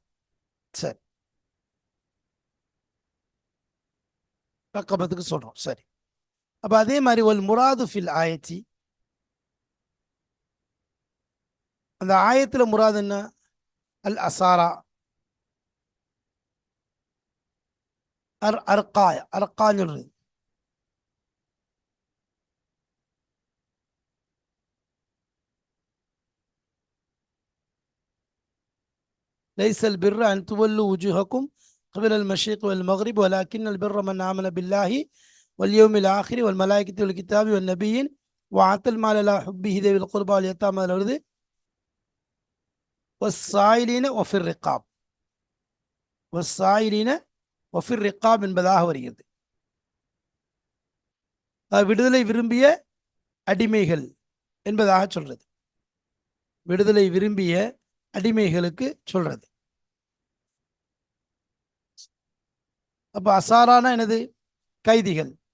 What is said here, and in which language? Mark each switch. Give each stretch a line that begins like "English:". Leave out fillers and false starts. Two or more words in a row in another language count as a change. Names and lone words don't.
Tamil: சரி, ரக்கபத்துக்கு சொல்றோம். சரி, அப்ப அதே மாதிரி ஒரு
Arabic: مراد في الآية,
Tamil: அந்த ஆயத்துல முராது என்ன? அல் அசாரா, அர்காய, அர்கான்னு சொல்றது.
Arabic: ليس البر أن تولوا وجوهكم قبل المشرق والمغرب ولكن البر من آمن بالله واليوم الآخر والملائكة والكتاب والنبيين وآتى المال على حبه ذوي القربى واليتامى والأرض والسائلين وفي الرقاب. والسائلين وفي الرقاب
Tamil: என்பதாக வருகிறது. விடுதலை விரும்பிய அடிமைகள் என்பதாக சொல்றது. விடுதலை விரும்பிய அடிமைகளுக்கு சொல்றது. அப்போ அசாரானா என்னது? கைதிகள்.